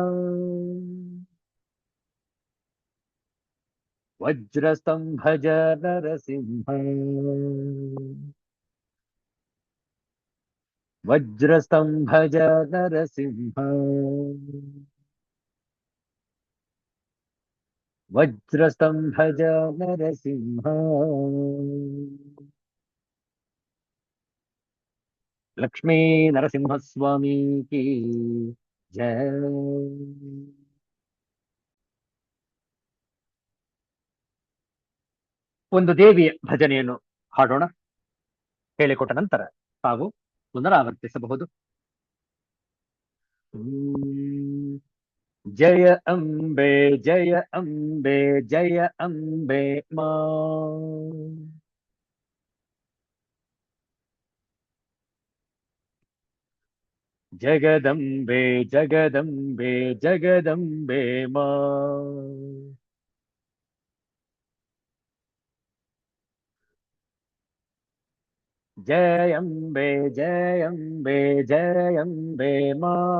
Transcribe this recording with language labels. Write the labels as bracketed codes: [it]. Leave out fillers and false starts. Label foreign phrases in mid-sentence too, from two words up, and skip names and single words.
[sa] ವಜ್ರಸ್ತಂಭಜ ನರಸಿಂಹ ವಜ್ರಸ್ತಂಭಜ ನರಸಿಂಹ ವಜ್ರಸ್ತಂಭಜ ನರಸಿಂಹ. [kn] ಲಕ್ಷ್ಮೀ ನರಸಿಂಹಸ್ವಾಮಿ [hi] कि जय. [kn] ಒಂದು ದೇವಿಯ ಭಜನೆಯನ್ನು ಹಾಡೋಣ. ಹೇಳಿಕೊಟ್ಟ ನಂತರ ತಾವು ಪುನರಾವರ್ತಿಸಬಹುದು. [hi] जय अम्बे जय अम्बे जय अम्बे माँ. जगदम्बे जगदम्बे जगदम्बे माँ. जयम्बे जयम्बे जयम्बे माँ.